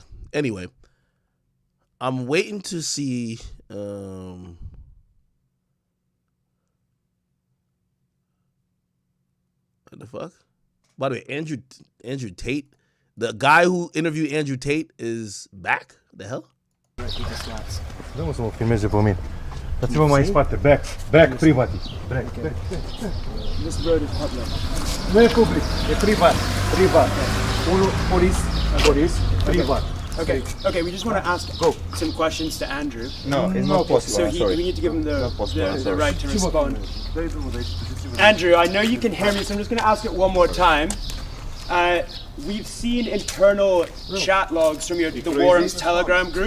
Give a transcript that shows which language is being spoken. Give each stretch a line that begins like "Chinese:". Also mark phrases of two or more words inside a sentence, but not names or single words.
English: Anyway, I'm waiting to see. What the fuck? By the way, Andrew Tate, the guy who interviewed Andrew Tate, is back. The hell?
Romanian: Nu să mă filmeze pe mine. Dați-vă mai în spate. Back privat.
English: This road is public.
Romanian: Nu e public, e privat. Police, privat.
English: Okay, we just want to ask some questions to Andrew. No, it's not possible. So we need to give him the right to respond. Andrew, I know you can hear me, so I'm just going to ask it one more time. We've seen internal chat logs from the Warren's Telegram group.